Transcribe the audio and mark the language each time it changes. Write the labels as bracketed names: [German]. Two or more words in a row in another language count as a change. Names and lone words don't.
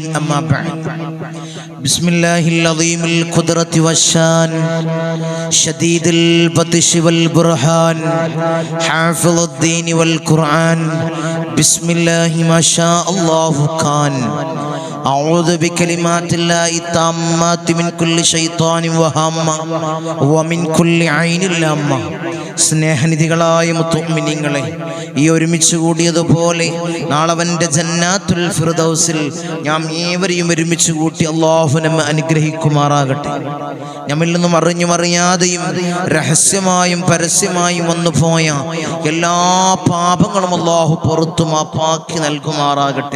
[Arabic] أما بعد، بسم الله العظيم القدرة والشان شديد البطش والبرهان حافظ الدين والقرآن بسم الله ما شاء الله كان. أعوذ بكلمات الله التامات من كل شيطان وهامة ومن كل عين لامة. [Malayalam] സ്നേഹനിധികളായ മുത്തുമിനീങ്ങളെ, ഈ ഒരുമിച്ച് കൂടിയതുപോലെ നാളവൻ്റെ ജന്നാത്തുൽ ഫിർദൗസിൽ നാം ഏവരെയും ഒരുമിച്ച് കൂട്ടി അള്ളാഹു നമ്മെ അനുഗ്രഹിക്കുമാറാകട്ടെ. നമ്മിൽ നിന്നും അറിഞ്ഞും അറിയാതെയും രഹസ്യമായും പരസ്യമായും വന്നുപോയ എല്ലാ പാപങ്ങളും അള്ളാഹു പുറത്തു മാപ്പാക്കി നൽകുമാറാകട്ടെ.